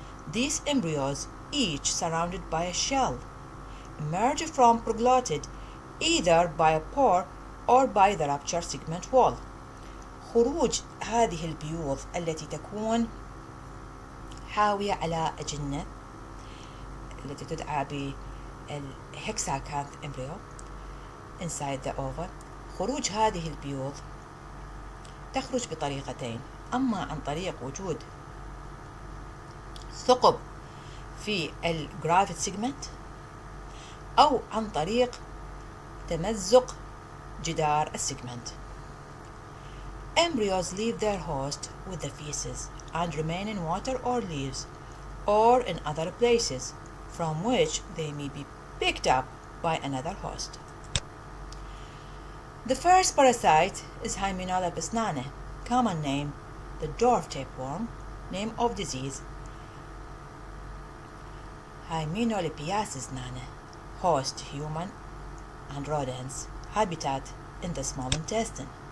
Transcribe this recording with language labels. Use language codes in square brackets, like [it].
[en] These embryos, each surrounded by a shell, emerge from proglottid either by a pore or by the ruptured segment wall. [ar] خروج هذه البيوض التي تكون حاوية على أجنة التي تدعى بالهكساكانث [en] embryo inside the ova. [ar] خروج هذه البيوض تخرج بطريقتين: أما عن طريق وجود ثقب في الجرافيت سيجمنت، أو عن طريق تمزق جدار السيجمنت. [en] Embryos leave their host with the feces and remain in water or leaves or in other places from which they may be picked up by another host. The first parasite is Hymenolapis nana, common name the dwarf tapeworm, name of disease Hymenolapiasis nana, host human and rodents, habitat in the small intestine.